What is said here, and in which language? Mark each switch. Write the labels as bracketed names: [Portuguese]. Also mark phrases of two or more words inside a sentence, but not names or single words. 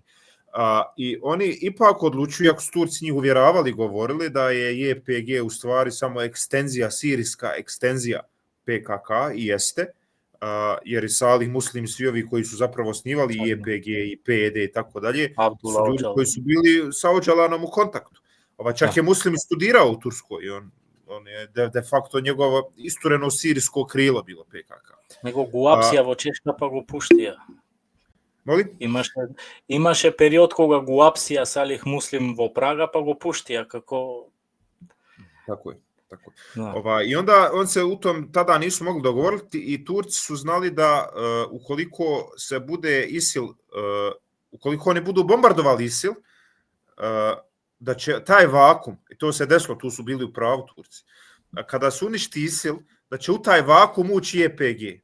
[Bosnian] I oni ipak odlučuju, ako su Turci njih uvjeravali, govorili da je YPG u stvari samo sirijska ekstenzija PKK i jeste, jer i Salih Muslim, svi ovi koji su zapravo osnivali YPG i PED i tako dalje, su ljudi koji su bili sa Öcalanom u kontaktu. Čak je Muslim studirao u Turskoj i on je de facto njegovo istureno sirijsko krilo bilo PKK. [Macedonian] Него го апсија во Чешка па го пуштија. [Bosnian] Molim? [Macedonian] Имаше период кога го апсија Салих Муслим во Прага, па го пуштија како... [Bosnian] Tako je. Tako. Da. I onda on se u tom tada nisu mogli dogovoriti i Turci su znali da ukoliko se bude ISIL, ukoliko oni budu bombardovali ISIL, da će taj vakum, i to se desilo, tu su bili u pravu Turci, kada se uništi ISIL, da će u taj vakum ući YPG.